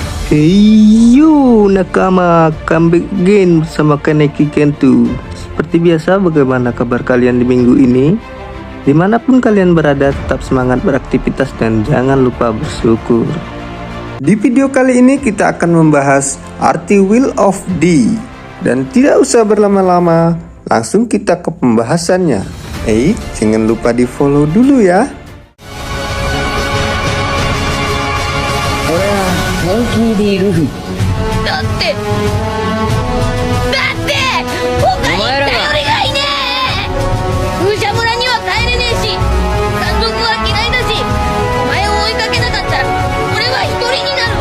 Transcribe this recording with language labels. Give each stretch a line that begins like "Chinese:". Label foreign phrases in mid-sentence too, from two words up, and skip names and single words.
Indonesian: Heyo nakama,
English: comeback again
Indonesian: bersama Kaneki Kentu. Seperti biasa, bagaimana kabar kalian di minggu ini? Dimanapun kalian berada, tetap semangat beraktivitas dan jangan lupa bersyukur. Di video kali ini kita akan membahas arti Will of D. Dan tidak usah berlama-lama, langsung kita ke pembahasannya. Jangan lupa di follow dulu ya.
Japanese: 本気でルフィだって他に頼りがいねえ。風車村には帰れねえし、山賊は嫌いだし、お前を追いかけなかったら俺は一人になる。